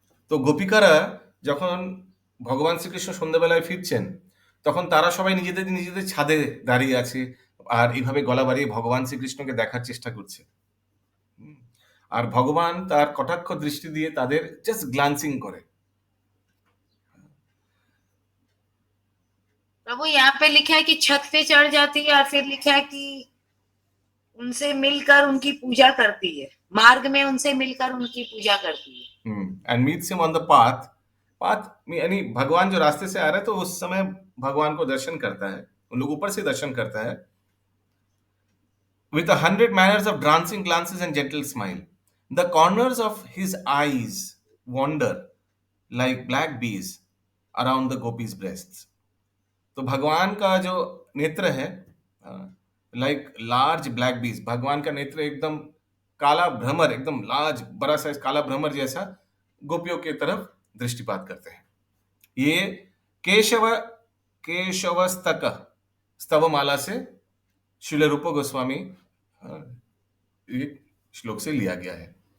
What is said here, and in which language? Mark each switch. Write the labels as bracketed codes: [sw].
[bn] তো গোপিকারা যখন ভগবান শ্রীকৃষ্ণ সন্ধ্যাবেলায় ফিরছেন, তখন তারা সবাই নিজেদের নিজেদের ছাদে দাঁড়িয়ে আছে আর এইভাবে গলা বাড়িয়ে ভগবান শ্রীকৃষ্ণকে দেখার চেষ্টা করছে। আর ভগবান তার কটাক্ষ দৃষ্টি দিয়ে তাদের [en] just glancing [bn] করে। [hi] प्रभु यहाँ पे लिखा है कि छत पे चढ़ जाती है और फिर लिखा है कि उनसे मिलकर उनकी पूजा करती है, मार्ग में उनसे मिलकर उनकी पूजा करती है। [en] And meets him on the path. [hi] Path यानी भगवान जो रास्ते से आ रहे हैं तो उस समय भगवान को दर्शन करता है, उन लोग ऊपर से दर्शन करता है। [en] With 100 manners of dancing glances and gentle smile, the corners of his eyes wander like black bees around the gopis' breasts. [hi] तो भगवान का जो नेत्र है [en] like large black बीज, [hi] भगवान का नेत्र एकदम काला भ्रमर, एकदम लार्ज बड़ा साइज काला भ्रमर जैसा गोपियों की तरफ दृष्टिपात करते हैं। ये केशवस्तक स्तवमाला से श्रील रूप गोस्वामी ये श्लोक से लिया गया है।